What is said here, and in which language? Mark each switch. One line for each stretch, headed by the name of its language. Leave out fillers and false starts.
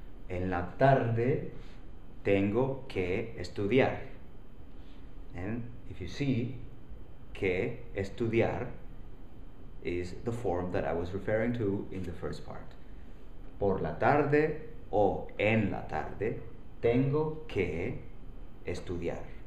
Spanish: En la tarde tengo que estudiar.
English: And if you see,
Spanish: que estudiar
English: is the form that I was referring to in the first part.
Spanish: Por la tarde o en la tarde tengo que estudiar.